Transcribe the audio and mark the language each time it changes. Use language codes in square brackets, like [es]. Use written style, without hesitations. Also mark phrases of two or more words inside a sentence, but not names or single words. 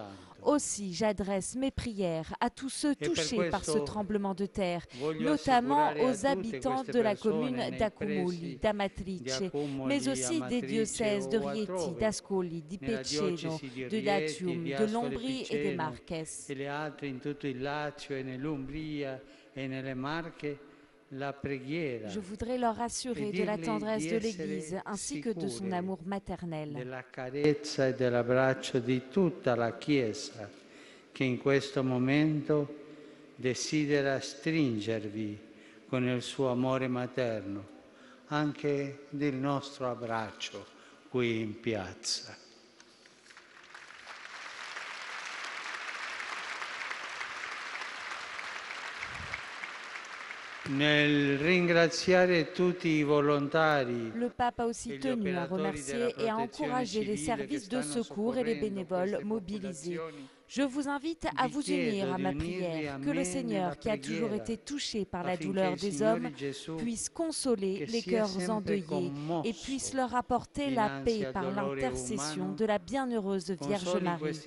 [fr] Aussi, j'adresse mes prières à tous ceux touchés par ce tremblement de terre, notamment aux habitants de la commune d'Accumoli, d'Amatrice, mais aussi des diocèses de Rieti, d'Ascoli, di Peceno, de Latium, de l'Ombrie et des Marques. Je voudrais leur assurer de la tendresse de l'Église ainsi que de son amour maternel. [it] Della carezza e dell'abbraccio di tutta la Chiesa che in questo momento desidera stringervi con il suo amore materno, anche del nostro abbraccio qui in piazza. Nel ringraziare tutti i volontari. [fr] Le pape a aussi tenu à remercier et à encourager les services de secours et les bénévoles mobilisés. Je vous invite à vous unir à ma prière, que le Seigneur, qui a toujours été touché par la douleur des hommes, puisse consoler les cœurs endeuillés et puisse leur apporter la paix par l'intercession de la bienheureuse Vierge Marie.